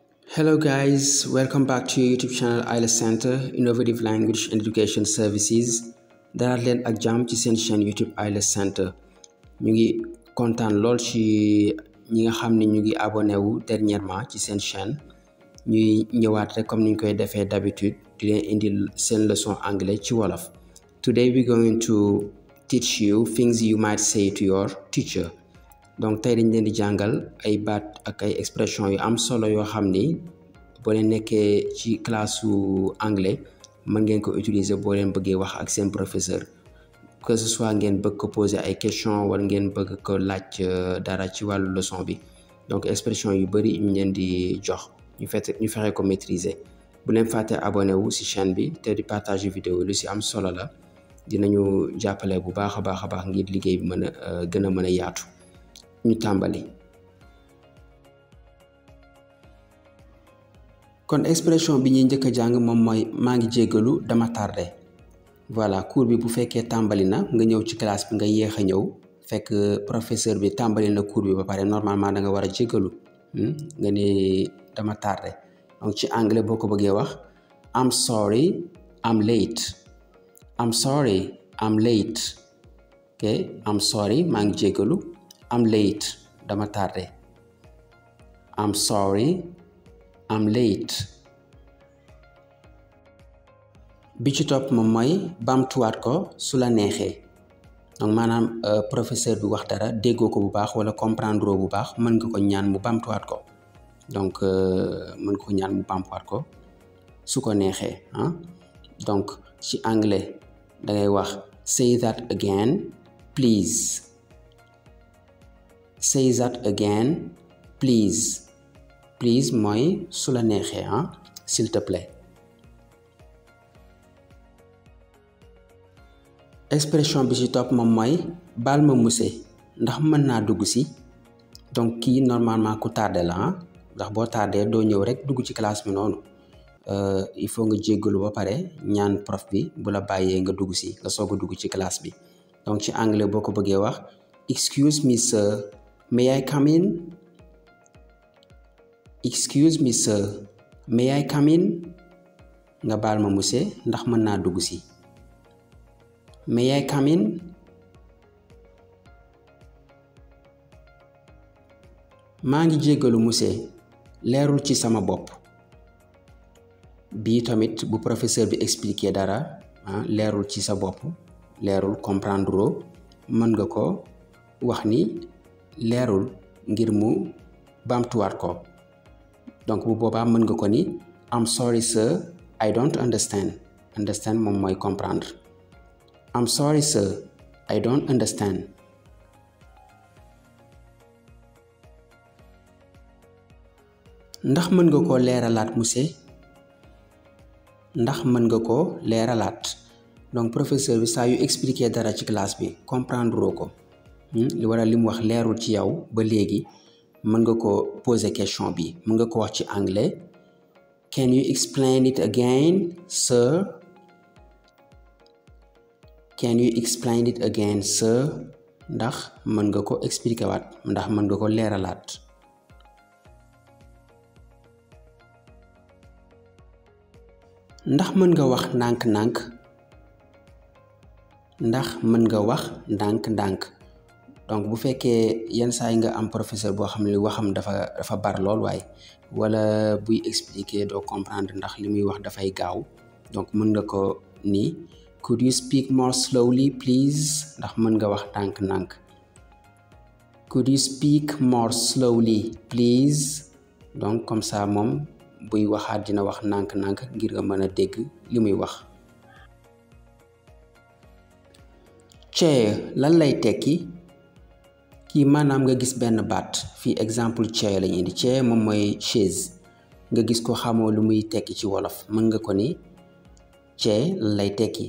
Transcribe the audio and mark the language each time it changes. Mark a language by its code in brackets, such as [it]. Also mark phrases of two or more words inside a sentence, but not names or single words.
[en] Hello guys, welcome back to your YouTube channel IELTS Center Innovative Language and Education Services. [wo] Dalal leen ak jàmm ci seen chaîne YouTube IELTS Center. ñu ngi kontaan lool ci ñi nga xam ne ñu ngi abonné wu dernièrement ci seen chaîne. ñuy ñëwaat rek comme ni ñu koy defee d'habitude di leen indil seen leçon anglais ci wolof. [en] Today we're going to teach you things you might say to your teacher. [wo] Donc tey dañ leen di jàngal ay baat ak ay expression yu am solo yoo xam ni boo leen nekkee ci classe su anglais mën ngeen ko utiliser boo leen bëggee wax ak seen professeur, [fr] que ce soit [wo] ngeen bëgg ko poser ay question wala ngeen bëgg ko laaj dara ci wàllu leçon bi. Donc expression yu bari ñu leen di jox ñu fexe ko maîtriser. Bu leen fàtte abonné wu ci chaîne bi te di partager vidéo lu ci am solo la, dinañu jàppale bu baax a baax ngir liggéey bi mën a gën a mën a yaatu. ñu tàmbali. kon expression bi ñuy njëkk a jàng moom mooy maa ngi jéggalu dama tardé. Voilà, cours bi bu fekkee tàmbali na nga ñëw ci classe bi nga yéex a ñëw fekk professeur bi tàmbali na cours bi ba pare normalement da nga war a jéggalu nga ne dama tardé. Donc ci anglais boo ko bëggee wax [en] I'm sorry I'm late. I'm sorry I'm late. Ok, I'm sorry [wo] maa ngi jéggalu. [en] I'm late [wo] dama tardé. [en] I'm sorry I'm late. [wo] bi ci topp moom mooy bamtuwaat ko su la neexee. Donc maanaam professeur bi wax dara déggoo ko bu baax wala comprendre bu baax mën nga ko ñaan mu bamtuwaat ko. Donc mën nga ko ñaan mu bamtuwaat ko su ko neexee donc ci anglais da ngay wax [en] say that again please. Say that again please. [wo] Please mooy su la neexee [fr] s'il te plaît. [wo] expression bi ci topp moom mooy baal ma monsieur ndax mën naa dugg si. donc kii normalement ku tardé la ndax boo tardé doo ñëw rek dugg ci classe bi noonu. [fr] il faut [wo] nga jéggalu ba pare ñaan prof bi bu la bàyyee nga dugg si nga soog a dugg ci classe bi. donc ci anglais boo ko bëggee wax [en] excuse me sir, may I come in? Excuse me sir, may I come in? [wo] nga baal ma monsieur ndax mën naa dugg si. [en] May I come in? [wo] maa ngi jéggalu monsieur leerul ci sama bopp. bii tamit bu professeur bi expliquer dara leerul ci sa bopp, leerul comprendre mën nga ko wax ni leerul ngir mu bamtuwaat ko. donc bu boobaa mën nga ko ni [en] I'm sorry sir, I don't understand. [wo] Understand moom mooy comprendre. [en] I'm sorry sir, I don't understand. [wo] ndax mën nga ko leeralaat monsieur. ndax mën nga ko leeralaat. donc professeur bi saa yu expliquer dara ci classe bi comprendre ko li waral li mu wax leerul ci yow ba léegi mën nga ko poser question bi mën nga ko wax ci anglais [en] can you explain it again sir? Can you explain it again sir? [wo] ndax mën nga ko expliquer waat, ndax mën nga ko leeralaat. ndax mën nga wax ndànk-ndànk. ndax mën nga wax ndànk-ndànk. donc bu fekkee yenn saa yi nga am professeur boo xam ne waxam dafa bar lool waaye wala buy expliquer doo comprendre ndax li muy wax dafay gaaw, donc mën nga ko ni [en] could you speak more slowly please? [wo] ndax mën nga wax ndànk-ndànk. [en] could you speak more slowly please? [wo] donc [fr] comme ça [wo] moom buy waxaat dina wax ndànk-ndànk ngir nga mën a dégg li muy wax. chair lan lay tekki. kii maanaam nga gis benn baat fii exemple chair lañu indi. chair moom mooy chaise nga gis ko xamoo lu muy tekki ci wolof mën nga ko ni chair lan lay tekki.